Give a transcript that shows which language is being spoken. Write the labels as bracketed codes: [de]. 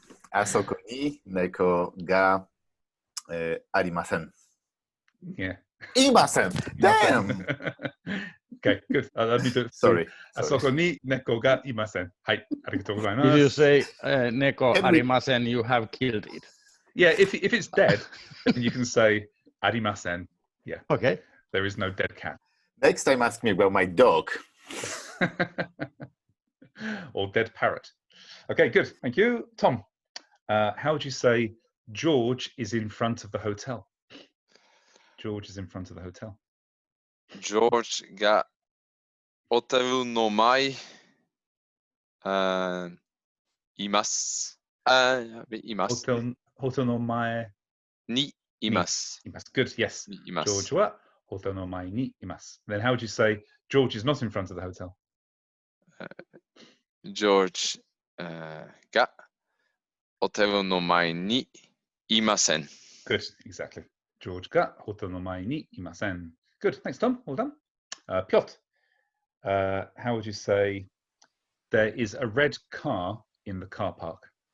[ja] あそこに猫がありません。 [en] Yeah. [ja] いません。 [en] Damn. Okay, good. Let me do it. Sorry. [ja] あそこに猫がいません。はい、ありがとうございます。 [en] If you say [ja] neko arimasen, [en] you have killed it. Yeah, if it's dead, then you can say arimasen. Yeah. Okay. There is no dead cat. Next time ask me about my dog. Or dead parrot. Okay, good. Thank you. Tom, how would you say George is in front of the hotel? George is in front of the hotel. [ja] George がホテルの前います。いますね。 Hotel no mae にいます。 [en] Good, yes. [ja] います。 George wa hotel no mae ni imasu. [en] Then how would you say George is not in front of the hotel? [ja] George がホテルの前にいません。 [en] Good, exactly. [ja] George ga hotel no mae ni imasen. [en] Good, thanks Tom, well done. Piotr, how would you say there is a red car in the car park?